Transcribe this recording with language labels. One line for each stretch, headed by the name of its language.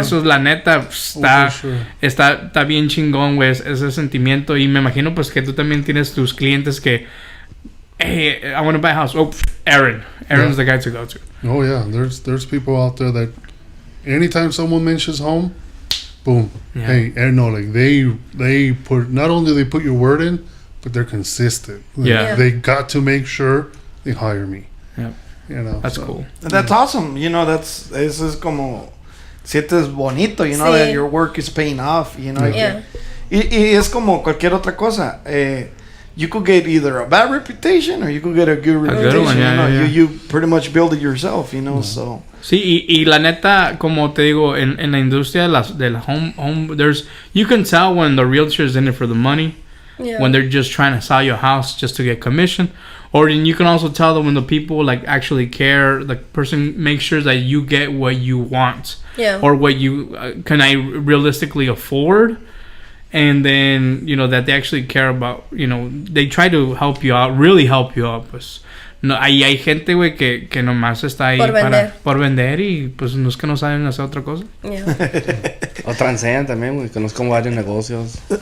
Spanish: Eso es la neta, está bien chingón, güey, ese sentimiento. Y me imagino pues que tú también tienes tus clientes que,
English: hey, I want to buy a house. Oh, Aaron's the guy to go to. Oh yeah, there's people out there that anytime someone mentions home, boom. Yeah. Hey, Aaron, no, like they put, not only they put your word in, but they're consistent. Like, they got to make sure they hire me. Yeah. That's cool. That's awesome.
Spanish: Eso es como sientes bonito,
English: that your work is paying off,
Spanish: Y es como cualquier otra cosa.
English: You could get either a bad reputation or you could get a good reputation. One, You pretty much build it yourself, so.
Spanish: Sí, y la neta, como te digo, en la industria de la
English: home, you can tell when the realtor is in it for the money, when they're just trying to sell your house just to get commission, Or you can also tell that when the people like actually care, the person makes sure that you get what you want, or what you can I realistically afford, and then that they actually care about. They try to help you out, really help you out.
Spanish: Pues no, hay gente, güey, que nomás está ahí por vender y pues no es que no saben hacer otra cosa. O transean también, güey. Conozco varios negocios.